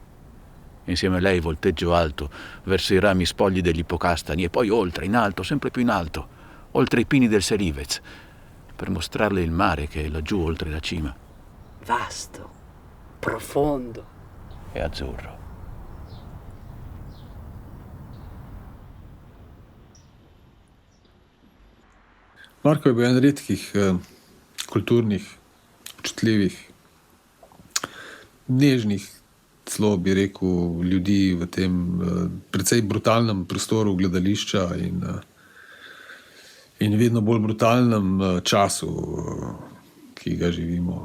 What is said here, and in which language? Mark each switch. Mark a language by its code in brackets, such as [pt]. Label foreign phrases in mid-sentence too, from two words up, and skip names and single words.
[it] Insieme a lei volteggio alto verso i rami spogli degli ipocastani e poi oltre, in alto, sempre più in alto, oltre i pini del Serivez, per mostrarle il mare che è laggiù oltre la cima. Vasto, profondo e azzurro. [sl] Marko je bil eden redkih kulturnih, občutljivih, nežnih, celo bi rekel, ljudi v tem precej brutalnem prostoru gledališča in vedno bolj brutalnem času, ki ga živimo.